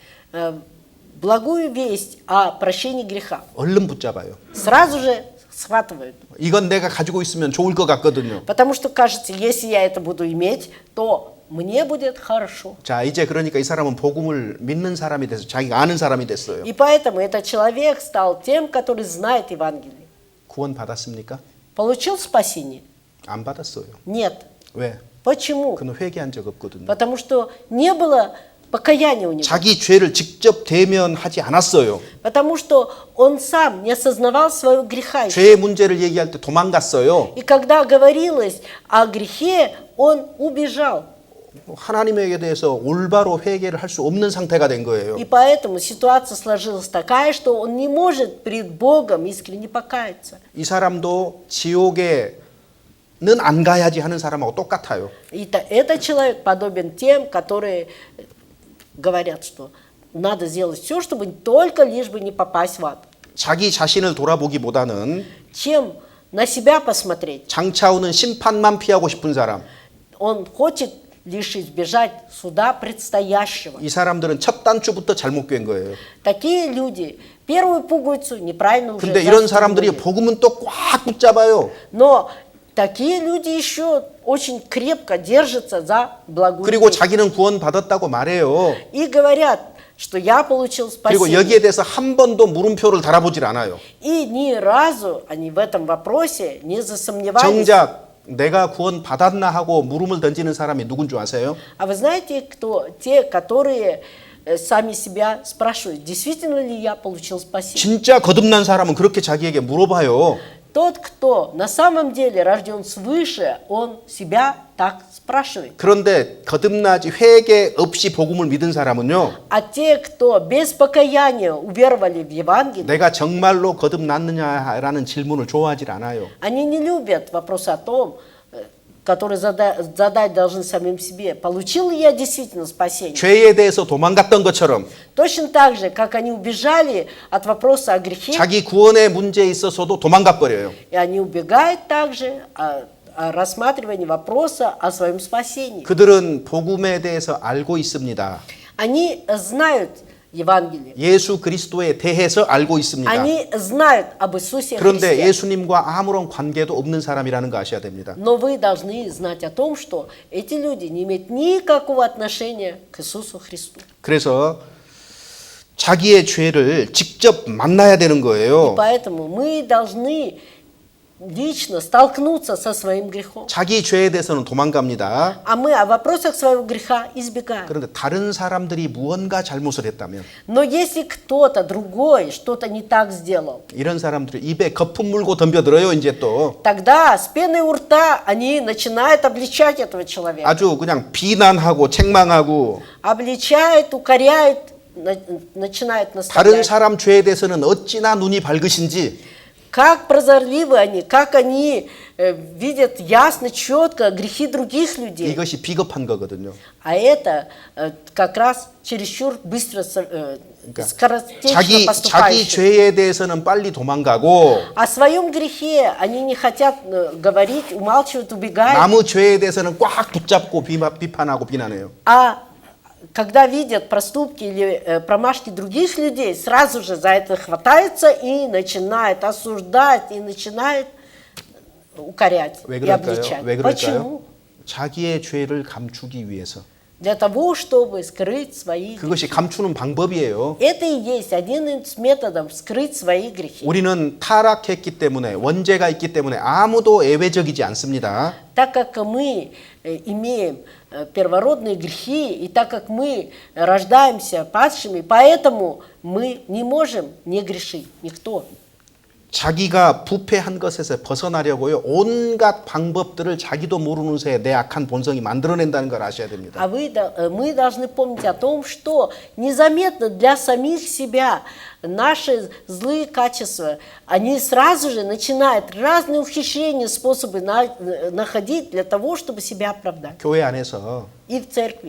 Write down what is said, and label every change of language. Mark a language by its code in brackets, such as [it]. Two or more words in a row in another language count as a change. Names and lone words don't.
[ru] благую весть о прощении греха [ko] 얼른 붙잡아요. [ru] сразу же схватывают. [ko] 이건 내가 가지고 있으면 좋을 것 같거든요. [ru] Потому что кажется, если я это буду иметь, то мне будет хорошо. [ko] 자, 이제 그러니까 이 사람은 복음을 믿는 사람이 돼서 자기가 아는 사람이 됐어요. [ru] И поэтому этот человек стал тем, который знает Евангелие. [ko] 구원 받았습니까? [ru] Получил спасение? [ko] 안 받았어요. [ru] Нет. [ko] 왜? [ru] Почему? [ko] 그는 회개한 적 없거든요. [ru] Потому что не было покаяния у него. [ko] 자기 죄를 직접 대면하지 않았어요. [ru] Потому что он сам не осознавал своего греха. еще. [ko] 죄의 문제를 얘기할 때 도망갔어요. [ru] И когда говорилось о грехе, он убежал. [ko] 하나님에게 대해서 올바로 회개를 할 수 없는 상태가 된 거예요. [ru] И поэтому ситуация сложилась такая, что он не может пред Богом искренне покаяться. [ko] 이 사람도 지옥에는 안 가야지 하는 사람하고 똑같아요. [ru] И этот человек подобен тем, которые говорят, что надо сделать все, чтобы только лишь бы не попасть в ад. [ko] 자기 자신을 돌아보기보다는 [ru] Чем на себя посмотреть? [ko] 장차 오는 심판만 피하고 싶은 사람. [ru] Он хочет лишь избежать суда предстоящего. [ko] 이 사람들은 첫 단추부터 잘못 꿰은 거예요. [ru] Такие люди первую пуговицу неправильно уже [ko] 근데 이런 사람들이 [ru] застегнули. [ko] 복음은 또 꽉 붙잡아요. [ru] Но такие люди еще очень крепко держатся за благую [ko] 그리고 [ru] весть. [ko] 자기는 구원받았다고 말해요. [ru] И говорят, что я получил [ko] 그리고 [ru] спасение. [ko] 여기에 대해서 한 번도 물음표를 달아보질 않아요. [ru] И ни разу они в этом вопросе не засомневались. [ko] 정작 내가 구원받았나 하고 물음을 던지는 사람이 누군 줄 아세요? [ru] А вы знаете, кто? Те, которые сами себя спрашивают, действительно ли я получил спасение? [ko] 진짜 거듭난 사람은 그렇게 자기에게 물어봐요. [ru] Тот, кто на самом деле рожден свыше, он себя так спрашивает. [ko] 그런데 거듭나지 회개 없이 복음을 믿은 사람은요. [ru] А те, кто без покаяния уверовали в Евангелие, [ko] 내가 정말로 거듭났느냐라는 질문을 좋아하지 않아요. [ru] они не любят вопрос о том, который задать должны самим себе, получил ли я действительно спасение. [ko] 죄에 대해서 도망갔던 것처럼 [ru] Точно так же, как они убежали от вопроса о грехе, [ko] 자기 구원의 문제에 있어서도 도망가 버려요. [ru] и они убегают также о рассматривании вопроса о своем спасении. [ko] 그들은 복음에 대해서 알고 있습니다. [ru] Они знают Евангелие. [ko] 예수 그리스도에 대해서 알고 있습니다. [ru] Они знают об Иисусе [ko] 그런데 [ru] Христе. [ko] 예수님과 아무런 관계도 없는 사람이라는 거 아셔야 됩니다. [ru] Но вы должны знать о том, что эти люди не имеют никакого отношения к Иисусу Христу. [ko] 그래서 자기의 죄를 직접 만나야 되는 [ru] И [ko] 거예요. [ru] поэтому мы должны лично столкнуться со своим грехом. [ko] 자기 죄에 대해서는 도망갑니다. [ru] А мы о вопросах своего греха избегаем. [ko] 그런데 다른 사람들이 무언가 잘못을 했다면 [ru] Но если кто-то другой что-то не так сделал, [ko] 이런 사람들이 입에 거품 물고 덤벼들어요. 이제 또 [ru] тогда с пеной у рта они начинают обличать этого человека. [ko] 아주 그냥 비난하고 책망하고 [ru] Обличают, укоряют, начинают [ko] 다른 [ru] наставлять. [ko] 사람 죄에 대해서는 어찌나 눈이 밝으신지 [ru] Как прозорливы они, как они видят ясно, четко грехи других людей. [ko] 이것이 비겁한 거거든요. [ru] А это как раз чересчур быстро, скоротечно [ko] 자기 [ru] поступающие. [ko] 죄에 대해서는 빨리 도망가고 [ru] О своем грехе они не хотят говорить, умалчивают, убегают. [ko] 남의 죄에 대해서는 꽉 붙잡고 비판하고 비난해요. [ru] А когда видят проступки или промашки других людей, сразу же за это хватаются и начинают осуждать, и начинают укорять [ko] 왜 [ru] и [ko] 그럴까요? [ru] обличать. [ko] 왜 그럴까요? [ru] Почему? [ko] 자기의 죄를 감추기 위해서. [ru] Для того, чтобы скрыть свои [ko] 그것이 [ru] грехи. [ko] 감추는 방법이에요. [ru] Это и есть один из методов скрыть свои грехи. [ko] 우리는 타락했기 때문에 원죄가 있기 때문에 아무도 예외적이지 않습니다. [ru] Так как мы имеем первородные грехи, и так как мы рождаемся падшими, поэтому мы не можем не грешить, никто. [ko] 자기가 부패한 것에서 벗어나려고요. 온갖 방법들을 자기도 모르는 새에 내 악한 본성이 만들어낸다는 걸 아셔야 됩니다. [ru] А мы должны помнить о том, что незаметно для самих себя наши злые качества, они сразу же начинают разные ухищрения, способы находить для того, чтобы себя оправдать. [ko] 교회 안에서 [ru] И в церкви.